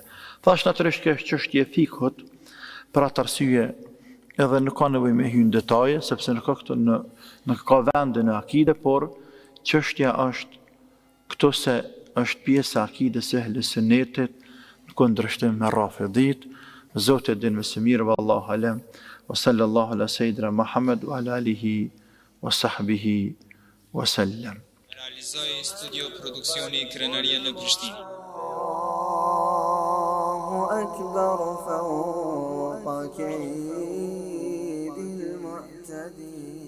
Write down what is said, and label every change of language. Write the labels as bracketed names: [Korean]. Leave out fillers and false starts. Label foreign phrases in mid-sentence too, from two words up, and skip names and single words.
[Albanian] Thash natyrisht kjo është çështje fikut, për atë arsye edhe nuk ka nevojë me hyrë në detaje, sepse nuk ka vende në akide, por çështja është këto se është pjesë e akides së ehle sunetit në kundërshtim me rafidit. Zoti din më së miri, [Arabic] والله أعلم وصلى الله على سيدنا محمد وعلى آله وصحبه وسلم. [Albanian] Realizoi studio produksioni Krenaria në Prishtinë. [Arabic] الله أكبر فوق هدي